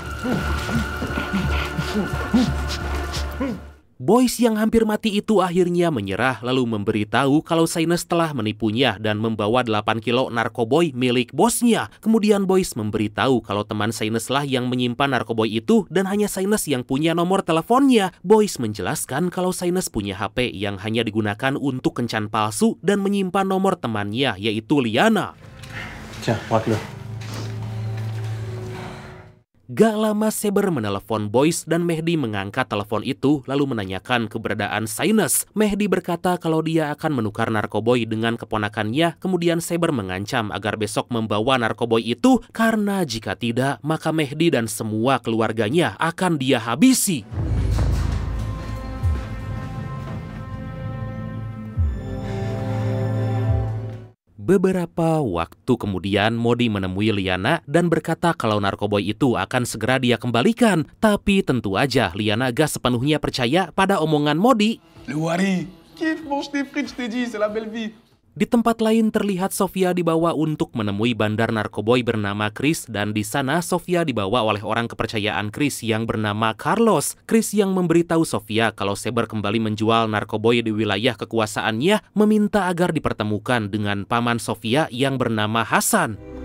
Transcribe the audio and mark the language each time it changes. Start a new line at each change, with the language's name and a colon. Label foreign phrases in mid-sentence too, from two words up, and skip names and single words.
Indonesian: Boys yang hampir mati itu akhirnya menyerah lalu memberitahu kalau Saines telah menipunya dan membawa 8 kilo narkoboy milik bosnya. Kemudian Boys memberitahu kalau teman Saines lah yang menyimpan narkoboy itu dan hanya Saines yang punya nomor teleponnya. Boys menjelaskan kalau Saines punya HP yang hanya digunakan untuk kencan palsu dan menyimpan nomor temannya yaitu Liana.
French: Tiens, braque-le.
Indonesian: Gak lama Saber menelepon Boys dan Mehdi mengangkat telepon itu lalu menanyakan keberadaan Saines. Mehdi berkata kalau dia akan menukar narkoboy dengan keponakannya, kemudian Saber mengancam agar besok membawa narkoboy itu karena jika tidak maka Mehdi dan semua keluarganya akan dia habisi. Beberapa waktu kemudian Modi menemui Liana dan berkata kalau narkoboy itu akan segera dia kembalikan. Tapi tentu aja Liana gak sepenuhnya percaya pada omongan Modi.
French: Le Wari, kiffe manger des frites, je t'ai dit, c'est la belle vie.
Indonesian: Di tempat lain terlihat Sofia dibawa untuk menemui bandar narkoboy bernama Chris dan di sana Sofia dibawa oleh orang kepercayaan Chris yang bernama Carlos. Chris yang memberitahu Sofia kalau Saber kembali menjual narkoboy di wilayah kekuasaannya meminta agar dipertemukan dengan paman Sofia yang bernama Hasan.